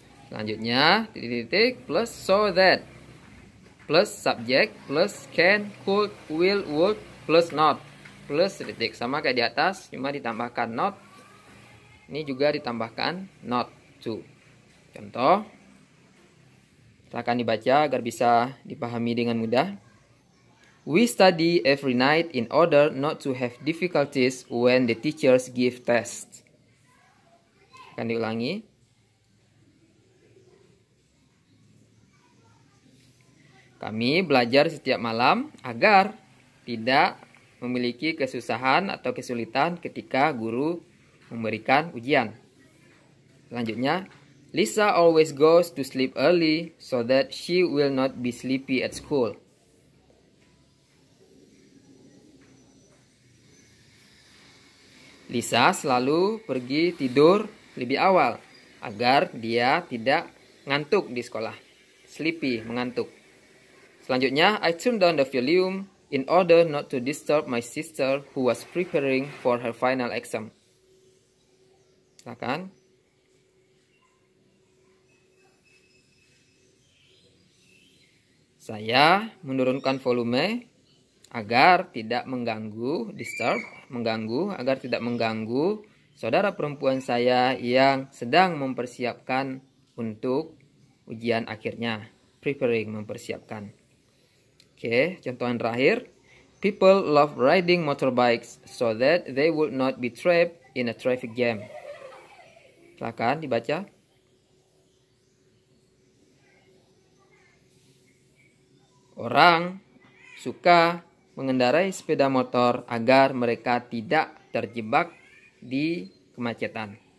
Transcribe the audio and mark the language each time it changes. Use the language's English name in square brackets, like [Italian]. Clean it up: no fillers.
[Indonesian] Selanjutnya titik [English] plus so that, plus subject, plus can, could, will, would, plus not, plus [Indonesian] titik. Sama kayak di atas, cuma ditambahkan not. Ini juga ditambahkan not to. Contoh, silakan dibaca agar bisa dipahami dengan mudah. [English] We study every night in order not to have difficulties when the teachers give tests. [Indonesian] Akan diulangi. Kami belajar setiap malam agar tidak memiliki kesusahan atau kesulitan ketika guru memberikan ujian. Selanjutnya, [English] Lisa always goes to sleep early so that she will not be sleepy at school. [Indonesian] Lisa selalu pergi tidur lebih awal agar dia tidak ngantuk di sekolah. Sleepy, mengantuk. [English] Selanjutnya, I turned down the volume in order not to disturb my sister who was preparing for her final exam. [Indonesian] Silakan. Saya menurunkan volume agar tidak mengganggu, agar tidak mengganggu saudara perempuan saya yang sedang mempersiapkan untuk ujian akhirnya. Preparing, mempersiapkan. Oke, contohan terakhir. [English] People love riding motorbikes so that they would not be trapped in a traffic jam. [Indonesian] Silakan dibaca. Orang suka mengendarai sepeda motor agar mereka tidak terjebak di kemacetan.